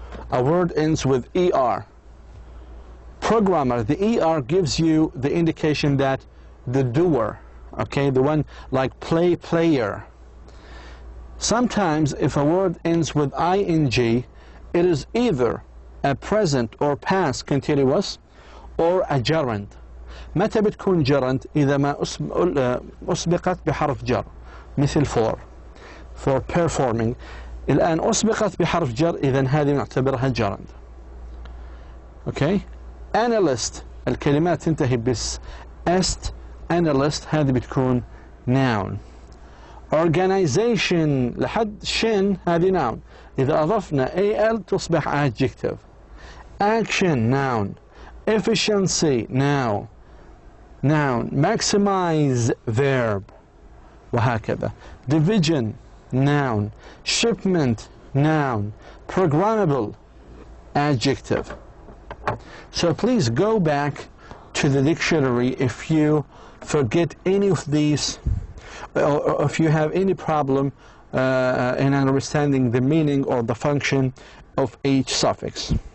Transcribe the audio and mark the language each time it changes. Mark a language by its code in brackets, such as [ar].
[en] A word ends with ER. Programmer, the ER gives you the indication that the doer, okay, the one like player. Sometimes if a word ends with ing, it is either a present or past continuous or a gerund. [ar] متى بتكون gerund؟ إذا ما أسبقت بحرف جر مثل [en] for performing. [ar] الآن أسبقت بحرف جر، إذن هذه نعتبرها gerund. [en] okay. [ar] analyst، الكلمات تنتهي بس est analyst، هذه بتكون noun. organization لحد شن هذه noun، إذا أضفنا al تصبح adjective. [en] action noun. efficiency noun. maximize verb، وهكذا. division noun. shipment noun. programmable adjective. So please go back to the dictionary if you forget any of these, or if you have any problem in understanding the meaning or the function of each suffix.